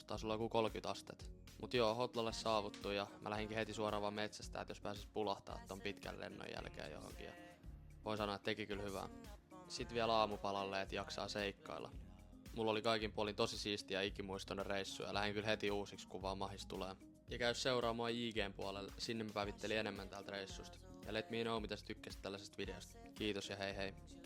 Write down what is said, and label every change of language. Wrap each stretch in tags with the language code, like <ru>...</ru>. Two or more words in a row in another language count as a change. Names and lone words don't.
<fi>Taisi olla joku 30 astetta. Mut joo, Hotlalle saavuttu ja mä lähdinkin heti suoraan vaan metsästä, että jos pääsis pulahtaa ton pitkän lennon jälkeen johonkin. Ja voin sanoa, että teki kyllä hyvää. Sitten vielä aamupalalle, että jaksaa seikkailla. Mulla oli kaikin puolin tosi siistiä ikimuistoinen reissu ja lähdin kyllä heti uusiksi, kun vaan mahis tulee. Ja käy seuraamaan JGn puolelle, sinne mä päivittelin enemmän täältä reissusta.</fi> <en>Ja let me know,</en> <fi>mitä sä tykkäsit tällaisesta videosta. Kiitos ja hei hei.</fi>